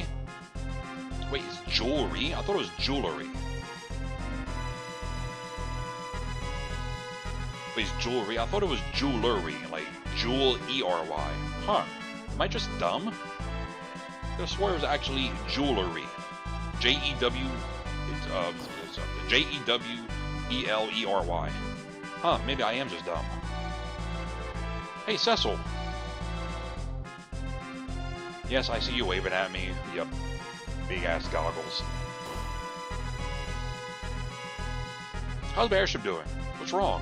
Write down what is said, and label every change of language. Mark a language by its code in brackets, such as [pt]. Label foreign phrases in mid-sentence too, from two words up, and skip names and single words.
[en] Wait, it's jewelry? I thought it was jewelry. Wait, it's jewelry? I thought it was jewelry. Like, jewel E-R-Y. Huh. Am I just dumb? I swore it was actually jewelry. J-E-W... J-E-W-E-L-E-R-Y. Huh, maybe I am just dumb. Hey, Cecil. Yes, I see you waving at me, you big-ass goggles. How's the airship doing? What's wrong?